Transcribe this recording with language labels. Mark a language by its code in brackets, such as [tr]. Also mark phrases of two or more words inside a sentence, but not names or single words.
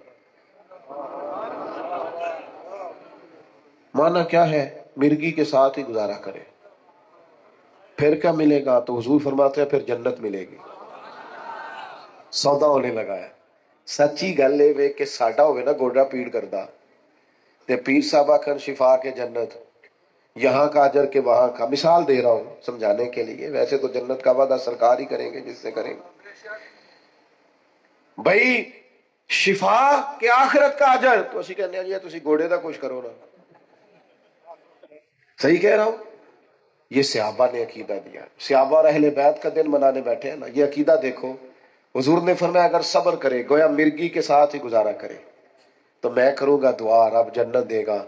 [ur] مانا کیا ہے؟ مرگی کے ساتھ ہی گزارا کرے. پھر کیا ملے گا؟ تو حضور فرماتے ہیں پھر جنت ملے گی. سودا ہونے لگا ہے. [pa] سچی گل ہے کہ ساڈا ہوئے نا گوڈا پیڑ کردا تے پیر صاحب آکھن شفا کے جنت، [ur] یہاں کا اجر کے وہاں کا. مثال دے رہا ہوں سمجھانے کے لیے، ویسے تو جنت کا وعدہ سرکار ہی کریں گے جس سے کریں گے. بھائی شفا کے آخرت کا اجر تو [pa] اسی کہنے ہیں تسی گوڑے دا کچھ کرو نا. [ur] صحیح کہہ رہا ہوں. یہ صحابہ نے عقیدہ دیا. صحابہ اور اہل بیت کا دن منانے بیٹھے ہیں نا. یہ عقیدہ دیکھو. حضور نے فرمایا اگر صبر کرے، گویا مرگی کے ساتھ ہی گزارا کرے، تو میں کروں گا دعا، رب جنت دے گا.